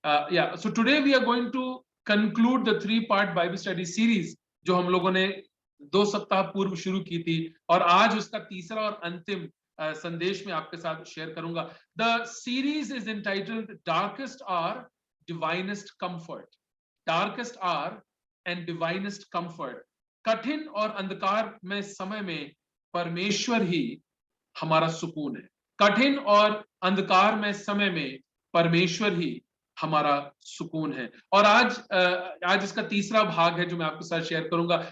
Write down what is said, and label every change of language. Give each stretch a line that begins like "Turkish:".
English: Yeah, so today we are going to conclude the 3-part Bible study series
Hindi: जो हम लोगों ने 2 सप्ताह पूर्व शुरू की थी, और आज उसका तीसरा और अंतिम संदेश में आपके साथ शेयर करूंगा.
English: The series is entitled Darkest Hour, Divinest Comfort. Darkest Hour and Divinest Comfort.
Hindi: कठिन और अंधकार में समय में परमेश्वर ही हमारा सुकून है. कठिन और अंधकार में समय में परमेश्वर ही हमारा सुकून है. और आज इसका तीसरा भाग है जो मैं आपके साथ शेयर करूंगा.